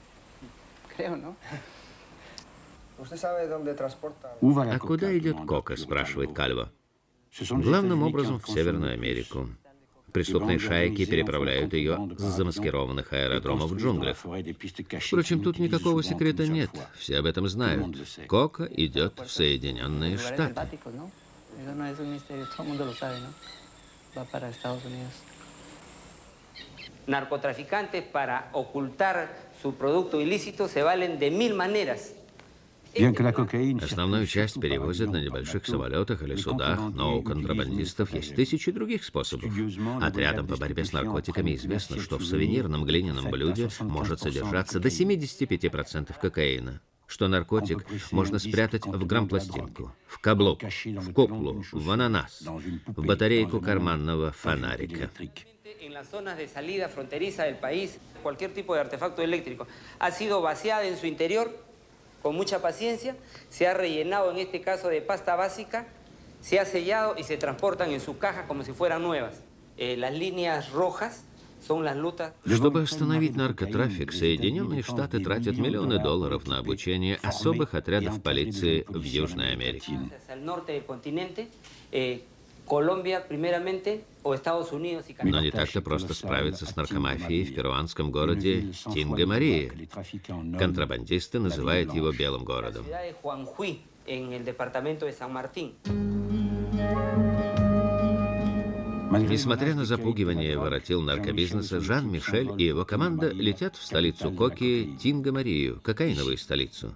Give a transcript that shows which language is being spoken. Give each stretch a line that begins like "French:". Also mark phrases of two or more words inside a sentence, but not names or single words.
Russian: А куда идет кока, спрашивает Кальво. Главным образом в Северную Америку. Преступные шайки переправляют ее с замаскированных аэродромов в джунглях. Впрочем, тут никакого секрета нет. Все об этом знают. Кока идет в Соединенные Штаты.
Spanish: Narcotraficantes para ocultar su producto ilícito se valen de 1000 maneras.
Russian: Основную часть перевозят на небольших самолетах или судах, но у контрабандистов есть тысячи других способов. Отрядам по борьбе с наркотиками известно, что в сувенирном глиняном блюде может содержаться до 75% кокаина, что наркотик можно спрятать в грампластинку, в каблук, в куклу, в ананас, в батарейку карманного фонарика.
Spanish: En las zonas de salida fronteriza del país, cualquier tipo de artefacto eléctrico ha sido vaciada en su interior con mucha paciencia, se ha rellenado en este caso de pasta básica, se ha sellado y se transportan en sus cajas como si fueran nuevas. Las líneas rojas son las lutas.
Russian: Чтобы остановить наркотрафик, Соединенные Штаты тратят миллионы долларов на обучение особых отрядов полиции в Южной Америке.
Spanish: Hacia el norte del continente, Colombia primeramente, o Estados Unidos y
Russian: Но
Spanish: Canadá.
Russian: не так-то просто справиться с наркомафией в перуанском городе Тинго-Марии. Контрабандисты называют его «белым городом».
Spanish: Ciudad de Juanjuy, en el departamento de San Martín.
Russian: Несмотря на запугивание воротил наркобизнеса, Жан-Мишель и его команда летят в столицу Коки, Тинго-Марию, кокаиновую столицу.